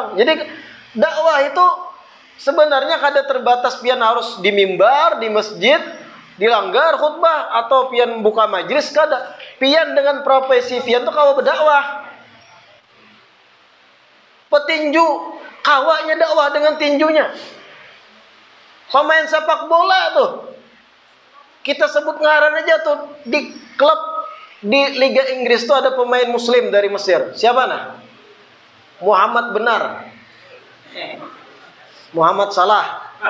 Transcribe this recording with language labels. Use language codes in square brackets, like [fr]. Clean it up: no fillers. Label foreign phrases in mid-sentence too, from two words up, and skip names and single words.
[bjn] Jadi dakwah itu sebenarnya kada terbatas pian harus di mimbar, di masjid, di langgar khutbah atau pian buka majlis, kada. Pian dengan profesi pian tuh kawa berdakwah. Petinju kawanya dakwah dengan tinjunya. Pemain sepak bola tuh kita sebut ngaran aja tuh di klub di Liga Inggris tuh ada pemain Muslim dari Mesir. Siapa nah? Muhammad Benar. Muhammad Salah.